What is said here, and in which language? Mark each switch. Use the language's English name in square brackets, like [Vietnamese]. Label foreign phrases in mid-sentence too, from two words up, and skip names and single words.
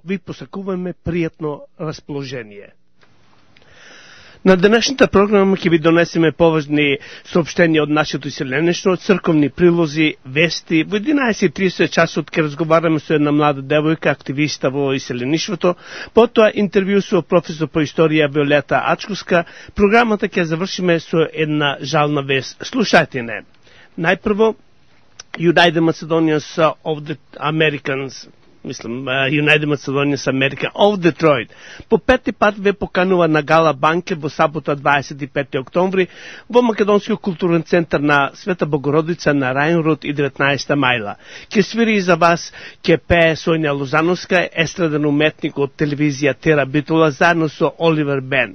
[Macedonian] Ви посакуваме приятно разположение. На денешната програма ќе ви донесеме поважни сообщения од нашето иселенешно, црковни прилози, вести. Во 11:30 часот ќе разговараме со една млада девојка, активиста во иселеништвото, потоа интервју со професор по историја Виолета Ачковска. Програмата ќе завршиме со една жална вест. Слушајте не. Најпрво, [English] United Macedonians of the Americans, United Macedonians America of Detroit, [Macedonian] по пети пат ве поканува на гала банке во сабота 25 октомври во Македонскиот културен центар на Света Богородица на Рајнрод и 19 мајла. Ке свири и за вас, ке пее Соња Лозановска, естраден уметник од телевизија Тера Битула, заедно со Оливер Бен.